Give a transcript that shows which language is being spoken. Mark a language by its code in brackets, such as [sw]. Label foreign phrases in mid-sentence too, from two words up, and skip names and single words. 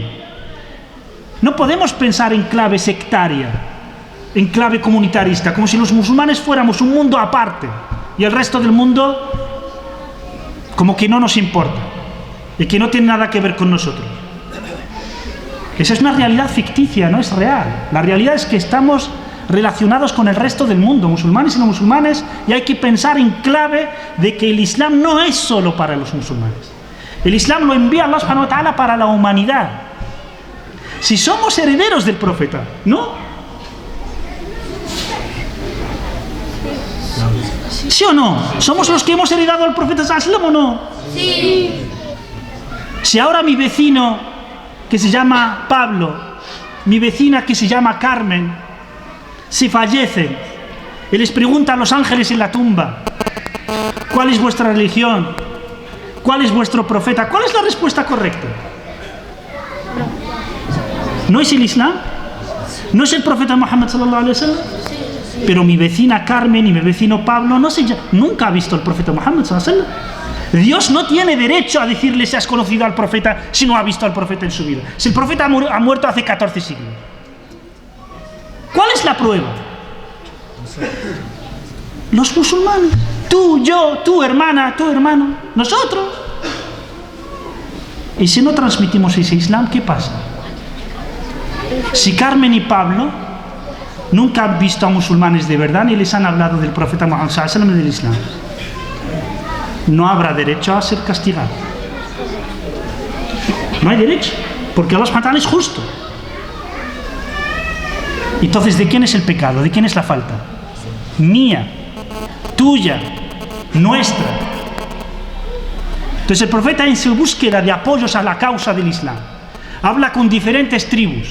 [es] No podemos pensar en clave sectaria, en clave comunitarista, como si los musulmanes fuéramos un mundo aparte y el resto del mundo como que no nos importa y que no tiene nada que ver con nosotros. Esa es una realidad ficticia, no es real. La realidad es que estamos relacionados con el resto del mundo, musulmanes y no musulmanes, y hay que pensar en clave de que el Islam no es solo para los musulmanes. El Islam lo envía [ar] الله سبحانه وتعالى [es] para la humanidad. Si somos herederos del profeta, ¿no? ¿Sí o no? ¿Somos los que hemos heredado al profeta [ar] صلى الله عليه وسلم [es] o no? Sí. Si ahora mi vecino, que se llama Pablo, mi vecina que se llama Carmen, si fallecen y les preguntan a los ángeles en la tumba: ¿cuál es vuestra religión? ¿Cuál es vuestro profeta? ¿Cuál es la respuesta correcta? ¿No es el Islam? ¿No es el profeta Muhammad [ar] صلى الله عليه وسلم? [es] Pero mi vecina Carmen y mi vecino Pablo nunca ha visto al profeta Muhammad [ar] صلى الله عليه وسلم. [es] Dios no tiene derecho a decirle si has conocido al profeta si no ha visto al profeta en su vida. Si el profeta ha muerto hace 14 siglos. ¿Cuál es la prueba? Los musulmanes. Tú, yo, tu hermana, tu hermano, nosotros. Y si no transmitimos ese Islam, ¿qué pasa? Si Carmen y Pablo nunca han visto a musulmanes de verdad ni les han hablado del profeta Muhammad [ar] صلى الله عليه وسلم [es] y del Islam, no habrá derecho a ser castigado. No hay derecho, porque [ar] الله سبحانه وتعالى [es] es justo. Entonces, ¿de quién es el pecado? ¿De quién es la falta? Mía, tuya, nuestra. Entonces el profeta, en su búsqueda de apoyos a la causa del Islam, habla con diferentes tribus.